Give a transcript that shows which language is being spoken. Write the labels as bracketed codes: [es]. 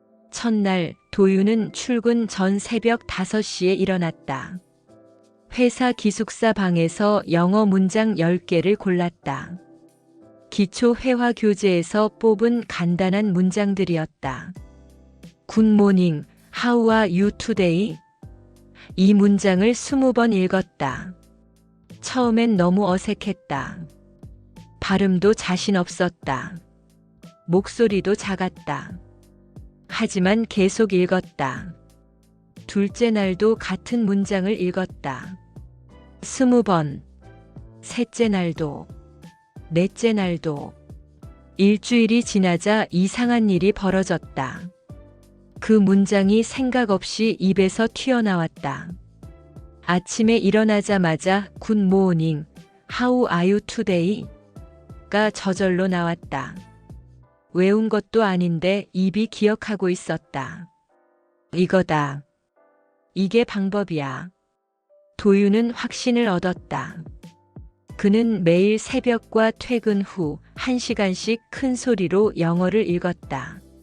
[ko] 첫날 도윤은 출근 전 새벽 5시에 일어났다. 회사 기숙사 방에서 영어 문장 10개를 골랐다. 기초 회화 교재에서 뽑은 간단한 문장들이었다. [en] 굿모닝, how are you today? [ko] 이 문장을 20번 읽었다. 처음엔 너무 어색했다. 발음도 자신 없었다. 목소리도 작았다. 하지만 계속 읽었다. 둘째 날도 같은 문장을 읽었다. 20번. 셋째 날도. 넷째 날도. 일주일이 지나자 이상한 일이 벌어졌다. 그 문장이 생각 없이 입에서 튀어나왔다. 아침에 일어나자마자 [en] Good morning, how are you today? [ko] 가 저절로 나왔다. 외운 것도 아닌데 입이 기억하고 있었다. 이거다. 이게 방법이야. 도윤은 확신을 얻었다. 그는 매일 새벽과 퇴근 후 1시간씩 큰 소리로 영어를 읽었다.